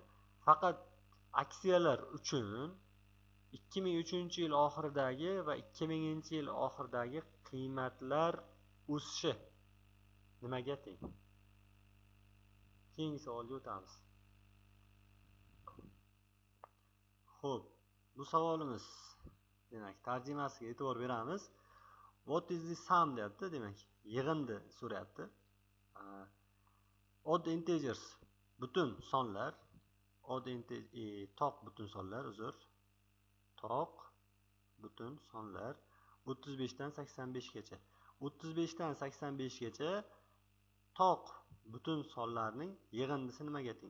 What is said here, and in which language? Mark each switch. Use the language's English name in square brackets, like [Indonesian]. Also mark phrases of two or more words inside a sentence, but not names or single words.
[Uzbek] Faqat aksiyalar uchun 2003-yil oxiridagi va 2000-yil oxiridagi qiymatlar o'sishi nimaga teng? Keyingi savolga o'tamiz. Xo'p, bu savolimiz demak tarjimasiga e'tibor beramiz. [English] What is the sum [Uzbek] deyapti, demak yig'indi so'rayapti. [English] Odd integers, [Uzbek] butun sonlar, toq butun sonlar, toq butun sonlar 35 dan 85 gacha. 35 dan 85 gacha toq butun sonlarning yig'indisi nimaga teng?